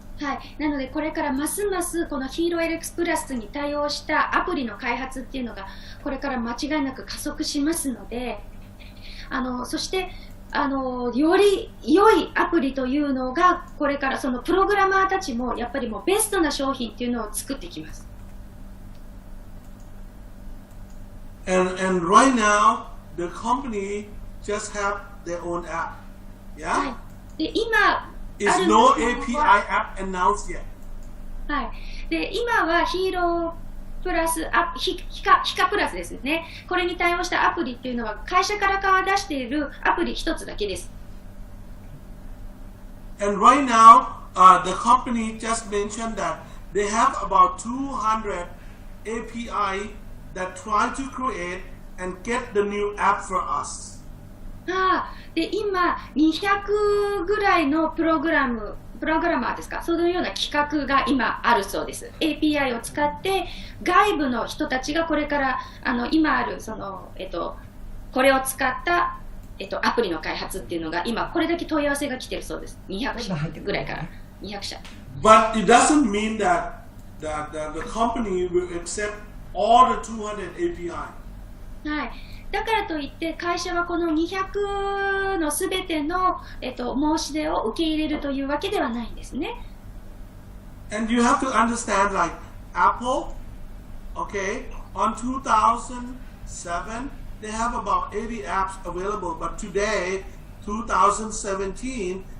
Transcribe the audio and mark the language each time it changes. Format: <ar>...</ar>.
<ja>はい、なのでこれからますますこのヒーロー LX プラスに対応したアプリの開発っていうのがこれから間違いなく加速しますので、そしてより良いアプリというのがこれからそのプログラマーたちもやっぱりもうベストな商品っていうのを作っていきます。</ja> <en>And right now the company just have their own app. Yeah?</en> <ja>はい、で今</ja> <en>Is no API app announced yet.</en> <ja>はい。で、今はヒーロープラスヒカプラスですね。これに対応したアプリっていうのは会社から出しているアプリ一つだけです。</ja> <en>And right now, the company just mentioned that they have about 200 API that try to create and get the new app for us.</en> <ja>で今200ぐらいのプログラマーですか、そのような企画が今あるそうです。 API を使って外部の人たちがこれから今あるその、これを使った、アプリの開発っていうのが今これだけ問い合わせが来てるそうです。 200社ぐらいから200社。</ja> <en>But it doesn't mean that the company will accept all the 200 API.</en> <ja>はい。だからといって会社はこの200のすべての、申し出を受け入れるというわけではないんですね。</ja> <en>And you have to understand, like Apple, okay, on 2007 they have about 80 apps available, but today, 2017,</en>